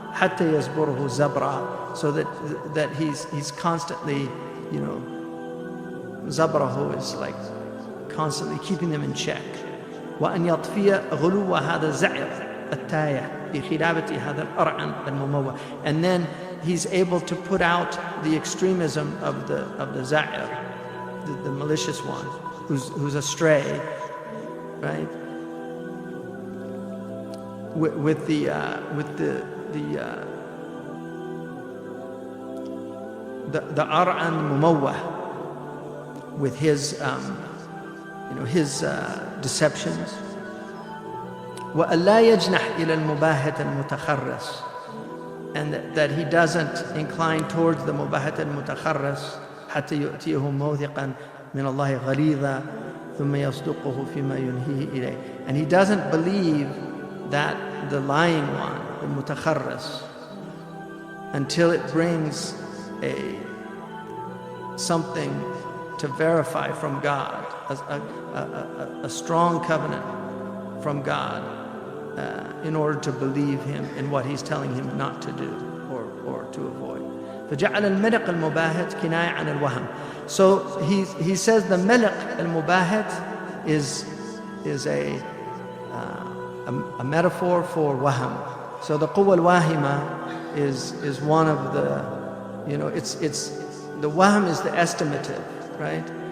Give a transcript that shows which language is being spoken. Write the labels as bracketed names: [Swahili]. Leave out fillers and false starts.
[Arabic] حتى يزبره زبرا, [English] so that he's constantly, زبره is like constantly keeping them in check. [Arabic] وأن يطفي غلو هذا الزعر التايه بخلافة هذا الأرعن المموه. [English] And then he's able to put out the extremism of the za'ir, the malicious one, who's astray, right? With the Ar'an Mumawwah, with his his deceptions. [Arabic] وَأَلَّا يَجْنَحْ إِلَى الْمُبَاهَةِ الْمُتَخَرَّسِ, [English] and that he doesn't incline towards the mubahat al-mutakharras [Arabic] حتى يؤتيه موثقا من الله غليظا ثم يصدقه فيما ينهيه إليه. [English] And he doesn't believe that the lying one, the mutakharras, until it brings something to verify from God, a strong covenant from God, in order to believe him in what he's telling him not to do or to avoid. [Arabic] فجعل الملك المباهت كناية عن الوهم. [English] So he says the ملك المباهت is a metaphor for waham. So the quwwa al-wahima is one of the, it's the waham is the estimative, right?